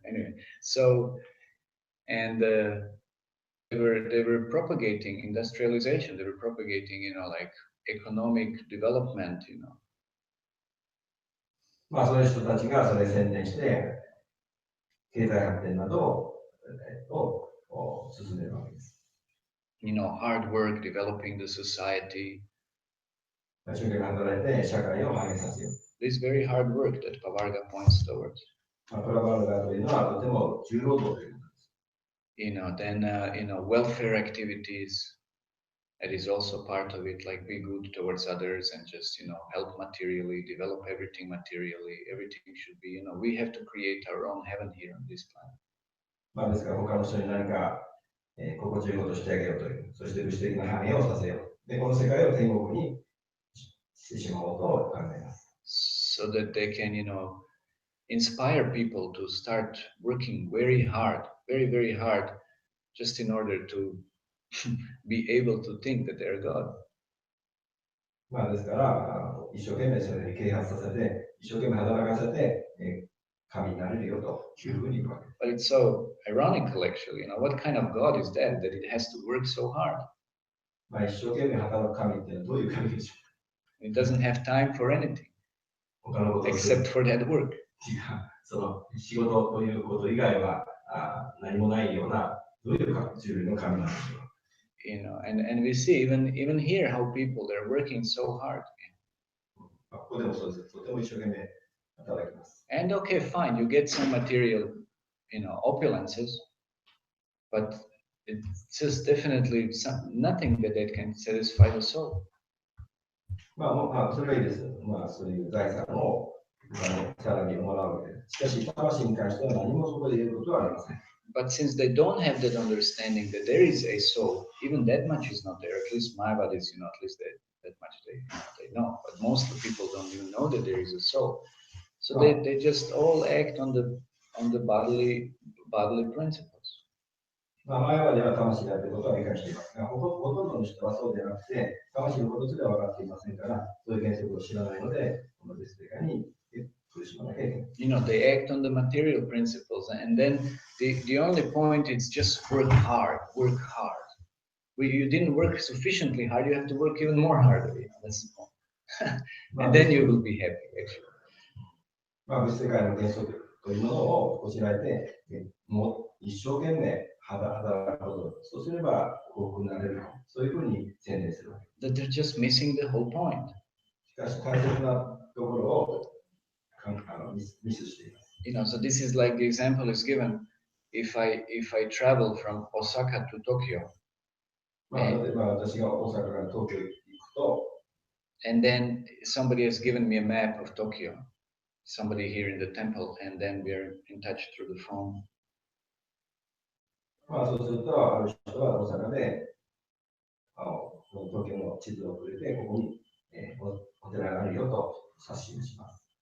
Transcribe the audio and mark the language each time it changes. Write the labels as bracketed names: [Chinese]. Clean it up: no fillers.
[English] Anyway, so and they were propagating industrialization. They were propagating, like economic development. [Japanese] そういう人たちがそれ宣伝して、経済発展などを進めるわけです。 [English] Hard work, developing the society. [Japanese] 一生懸命働いて社会を繁栄させよう。 [English] This very hard work that Pavarga points towards. [Japanese] プラバルガというのはとても重労働ということです。 [English] Then welfare activities. That is also part of it, like be good towards others and just, help materially, develop everything materially. Everything should be, we have to create our own heaven here on this planet. [Japanese] ですから他の人に何か、心地よいことをしてあげようという、そして物質的な繁栄をさせよう。で、この世界を天国にしてしまおうと考えます。 [English] So that they can, inspire people to start working very hard, very, very hard, just in order to be able to think that they're God. [Japanese] まあですから、一生懸命それに啓発させて、一生懸命働かせて、神になれるよというふうに言うわけです。 [English] But it's so ironical, actually. What kind of God is that it has to work so hard? [Japanese] まあ、一生懸命働く神っていうのはどういう神でしょ [English] It doesn't have time for anything [Japanese] う他のことをする [English] except for that work. [Japanese] その仕事ということ以外は何もないような、どういう種類の神なんでしょう。 [English] And we see even here how people they're working so hard. [Japanese] ここでもそうです。とても一生懸命働きます。 [English] And okay, fine, you get some material, opulences, but it's just definitely nothing that can satisfy the soul. [Japanese] まあ、それがいいです。まあ、そういう財産をさらにもらうわけです。しかし、魂に関しては何もそこで言えることはありません。 [English] But since they don't have that understanding that there is a soul, even that much is not there. At least my bodies, at least that much they know. But most of the people don't even know that there is a soul. So they just all act on the bodily principles. [Japanese] まあ、前までは魂だということは理解していますが、ほとんどの人はそうではなくて、魂のことすら分かっていませんから、そういう原則を知らないので、この別世界に苦しまなきゃいけない。 [English] They act on the material principles, and then the only point is just work hard, work hard. You didn't work sufficiently hard, you have to work even more harder. That's the point. And then you will be happy, actually. [Japanese] まあ、物世界の原則というものをこしらえて、もう一生懸命働くこと、そうすれば幸福になれる。そういうふうに宣伝するわけ。 [English] That they're just missing the whole point. [Japanese] しかし大切なところをミスしています。 [English] So this is like the example is given. If I travel from Osaka to Tokyo, [Japanese] まあ、例えば私が大阪から東京に行くと、 [English] and then somebody has given me a map of Tokyo, somebody here in the temple, and then we're in touch through the phone. [Japanese] まあ、そうすると、ある人は大阪で、東京の地図をくれて、ここに、お寺があるよと冊信します。